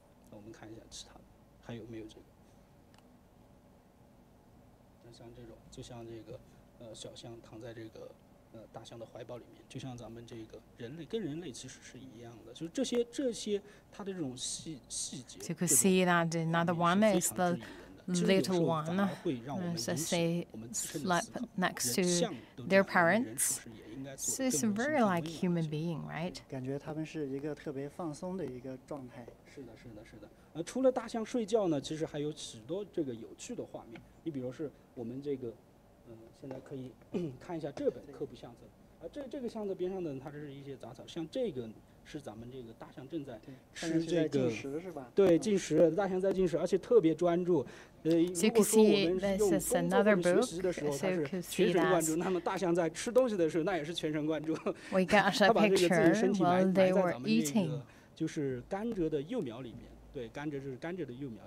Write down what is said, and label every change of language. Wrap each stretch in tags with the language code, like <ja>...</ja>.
<zh>我们看一下其他的还有没有这个。像这种，就像这个小象躺在这个大象的怀抱里面，就像咱们这个人类跟人类其实是一样的，就是这些它的这种细节。</zh> <en>So you could see that another one is the little one, so they slept next to their parents. So it's very like human being, right?</en> <zh>感觉他们是一个特别放松的一个状态。是的。除了大象睡觉呢，其实还有许多这个有趣的画面。你比如是我们这个，现在可以看一下这本科普相册。这个相册边上的它是一些杂草，像这个是咱们这个大象正在吃这个，对，进食，大象在进食，而且特别专注。</zh> <en>So you can see this is another book. So you can see that.</en> <zh>那么大象在吃东西的时候，那也是全神贯注。</zh> <en>We got a picture while they were eating.</en> <zh>就是甘蔗的幼苗里面，对，甘蔗就是甘蔗的幼苗。</zh>